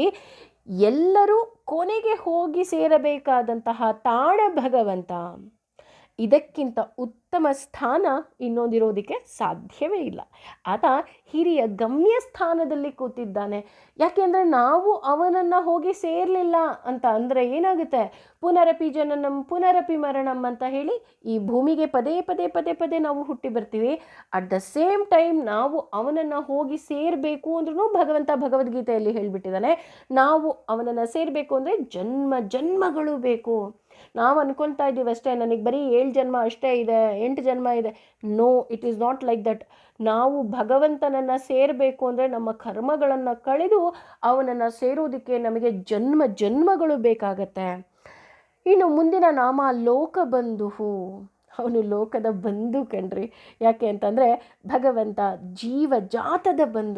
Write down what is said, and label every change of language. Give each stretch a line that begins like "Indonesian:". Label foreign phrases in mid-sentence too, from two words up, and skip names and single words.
Kannada: ಎಲ್ಲರೂ ಕೊನೆಗೆ ಹೋಗಿ ಸೇರಬೇಕಾದಂತಹ ತಾಣ ಭಗವಂತ. ಇದಕ್ಕಿಂತ ಉತ್ತಮ ಸ್ಥಾನ ಇನ್ನೊಂದಿರೋದಕ್ಕೆ ಸಾಧ್ಯವೇ ಇಲ್ಲ. ಆತ ಹಿರಿಯ ಗಮ್ಯ ಸ್ಥಾನದಲ್ಲಿ ಕೂತಿದ್ದಾನೆ. ಯಾಕೆಂದರೆ ನಾವು ಅವನನ್ನು ಹೋಗಿ ಸೇರಲಿಲ್ಲ ಅಂತ ಅಂದರೆ ಏನಾಗುತ್ತೆ,
Sanskrit: ಪುನರಪಿ ಜನನಂ ಪುನರಪಿ ಮರಣಂ
Kannada: ಅಂತ ಹೇಳಿ ಈ ಭೂಮಿಗೆ ಪದೇ ಪದೇ ಪದೇ ಪದೇ ನಾವು ಹುಟ್ಟಿ ಬರ್ತೀವಿ.
English: at the same time
Kannada: ನಾವು ಅವನನ್ನು ಹೋಗಿ ಸೇರಬೇಕು ಅಂದ್ರೂ ಭಗವಂತ ಭಗವದ್ಗೀತೆಯಲ್ಲಿ ಹೇಳಿಬಿಟ್ಟಿದ್ದಾನೆ, ನಾವು ಅವನನ್ನು ಸೇರಬೇಕು ಅಂದರೆ ಜನ್ಮ ಜನ್ಮಗಳು ಬೇಕು. ನಾವು ಅನ್ಕೊಳ್ತಾ ಇದ್ದೀವಿ ಅಷ್ಟೇ, ನನಗೆ ಬರೀ 7 ಜನ್ಮ ಅಷ್ಟೇ ಇದೆ, 8 ಜನ್ಮ ಇದೆ.
English: No, it is not like that.
Kannada: ನಾವು ಭಗವಂತನನ್ನು ಸೇರಬೇಕು ಅಂದರೆ ನಮ್ಮ ಕರ್ಮಗಳನ್ನು ಕಳೆದು ಅವನನ್ನು ಸೇರೋದಕ್ಕೆ ನಮಗೆ ಜನ್ಮ ಜನ್ಮಗಳು ಬೇಕಾಗತ್ತೆ. ಇನ್ನು ಮುಂದಿನ ನಾಮ ಲೋಕಬಂಧು. ಅವನು ಲೋಕದ ಬಂಧು ಕಣ್ರಿ. ಯಾಕೆ ಅಂತಂದರೆ ಭಗವಂತ ಜೀವಜಾತದ ಬಂಧು.